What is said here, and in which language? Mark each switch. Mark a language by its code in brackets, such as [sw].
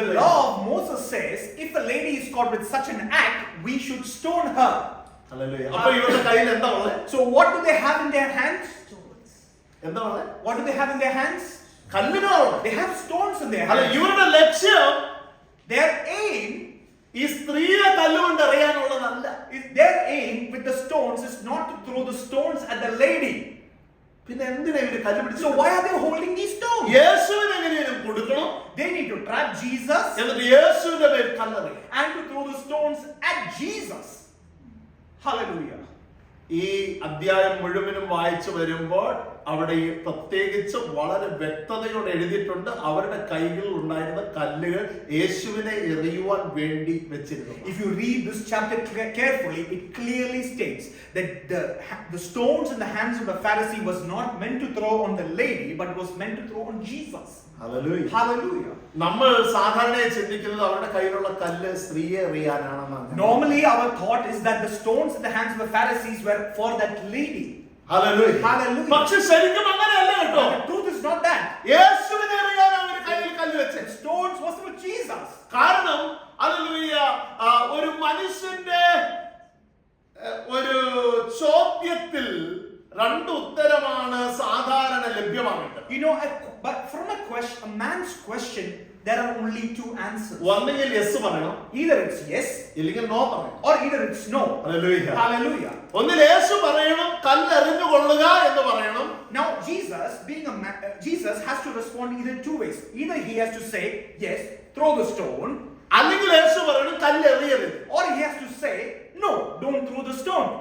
[en] the law of Moses says, if a lady is caught with such an act, we should stone her. [ml] Hallelujah. അപ്പോൾ ഇവരുടെ കയ്യിൽ എന്താ ഉള്ളത്? [en] So what do they have in their hands? [ml] എന്താ ഉള്ളത്? [en] What do they have in their hands? [ml] കല്ലുകളാണ്. [en] They have stones in their [ml] അല്ല, [en] hands. [ml] ഇവരുടെ ലക്ഷ്യം [en] Their aim [ml] ഈ സ്ത്രീയെ കല്ലുകൊണ്ട് എറിയാനുള്ളതല്ല. [en] Their aim with the stones is not to throw the stones at the lady. [ml] പിന്നെ എന്തിനാ ഇവര് കല്ല് [en] So [ml] പിടിച്ചത്? [en] why are they holding these stones? [ml] യേശുവിനെ എങ്ങനെയും കൊടുക്കണം, [en] They need to trap Jesus [ml] എന്നിട്ട് യേശുവിന്റെ മേൽ കല്ലെറിയും. [en] and to throw the stones at Jesus. Hallelujah. [ml] ഈ അധ്യായം മുഴുവനും വായിച്ചു വരുമ്പോൾ അവിടെ ഈ പ്രത്യേകിച്ച് വളരെ വ്യക്തതയോടെ എഴുതിയിട്ടുണ്ട്, അവരുടെ കൈകളിൽ ഉണ്ടായിരുന്ന കല്ലുകൾ യേശുവിനെ എറിയുവാൻ വേണ്ടി വെച്ചിരുന്നു. [en] If you read this chapter carefully, it clearly states that the stones in the hands of the Pharisee was not meant to throw on the lady, but was meant to throw on Jesus. [ml] Hallelujah. [en] Hallelujah. [ml] നമ്മൾ സാധാരണയായി ചിന്തിക്കുന്നത് അവരുടെ കയ്യിലുള്ള കല്ല് സ്ത്രീയെ എറിയാനാണെന്നാണ്. [en] Normally our thought is that the stones in the hands of the Pharisees were for that lady. [ml] Hallelujah. [en] Hallelujah. [ml] പക്ഷെ ശരിക്കും അങ്ങനെയല്ല കേട്ടോ. [en] But the truth is not that. [ml] യേശുവിനെ എറിയാൻ അവർ കയ്യിൽ കല്ല് വെച്ചത്. [en] The stones was for Jesus. [ml] കാരണം ഹല്ലേലൂയ, ഒരു മനുഷ്യന്റെ ഒരു ചോദ്യത്തിൽ രണ്ട് ഉത്തരമാണ് സാധാരണ ലഭ്യമാകേണ്ടത്. [en] You know, but from a man's question, there are only two answers. [ml] ഒന്നെങ്കിൽ യെസ് പറയണം, [en] Either it's yes [ml] ഇല്ലെങ്കിൽ നോ പറയണം. [en] or either it's no. [ml] Hallelujah. [en] Hallelujah. [ml] ഒന്നിൽ യേശു പറയണം, കല്ലെറിഞ്ഞു കൊള്ളുക എന്ന് പറയണം. [en] Now Jesus, being a man, Jesus has to respond either two ways. Either he has to say yes, throw the stone, [ml] അല്ലെങ്കിൽ യേശു പറയണം, കല്ലെറിയരുത്. [en] or he has to say no, don't throw the stone.